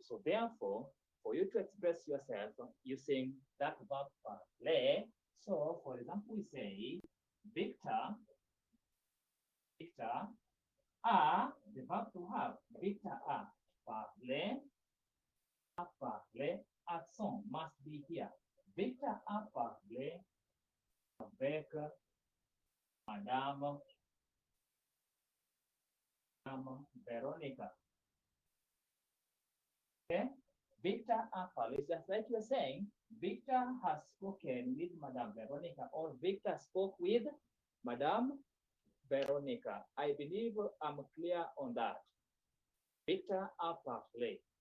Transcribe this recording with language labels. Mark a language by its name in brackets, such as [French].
[English] So therefore, for you to express yourself using that verb parler, so for example, we say [French] Victor a, [English] the verb to have, [French] Victor a parler a parlé, [English] accent must be here. [French] Victor a parlé avec Madame Veronica. [English] Okay? [French] Victor a parlé, [English] just like you're saying, Victor has spoken with Madame Veronica, or Victor spoke with Madame Veronica. I believe I'm clear on that. [French] Victor a parlé.